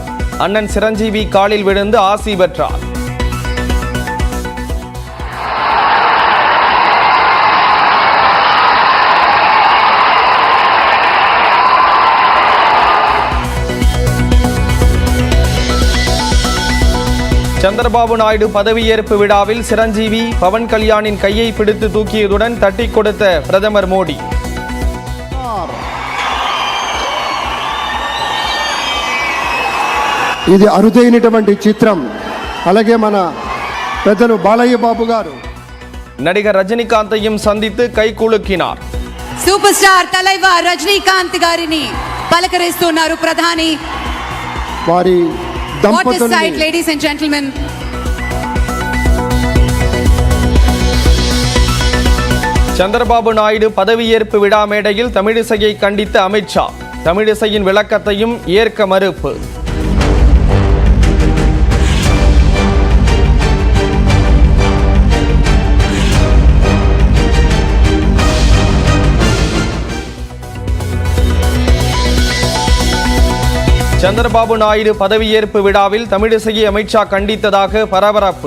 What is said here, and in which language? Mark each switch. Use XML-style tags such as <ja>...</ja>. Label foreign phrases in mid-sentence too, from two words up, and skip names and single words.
<ta>அண்ணன் சிரஞ்சீவி காலில் விழுந்து ஆசி பெற்றார். சந்திரபாபு நாயுடு பதவியேற்பு விழாவில் சிரஞ்சீவி பவன் கல்யாணின் கையை பிடித்து தூக்கியதுடன் தட்டி கொடுத்த பிரதமர் மோடி.</ta> <te>ఇది అరుదైనటువంటి చిత్రం. అలాగే మన పెద్దలు బాలయ్య బాబు గారు</te> <ta>நடிகர் ரஜினிகாந்தையும் சந்தித்து கை குலுக்கினார்.</ta> <en>super star</en> <te>தலைவர் రజనీకాంత్ గారిని పలకరిస్తున్నారు ప్రధాని. వారి దంపతులు</te> <en>ladies and gentlemen.</en> <ta>சந்திரபாபு நாயுடு பதவியேற்பு விழா மேடையில் தமிழிசையை கண்டித்த அமித்ஷா. தமிழிசையின் விளக்கத்தையும் ஏற்க மறுப்பு. சந்திரபாபு நாயுடு பதவியேற்பு விழாவில் தமிழிசையை அமித்ஷா கண்டித்ததாக பரபரப்பு.</ta>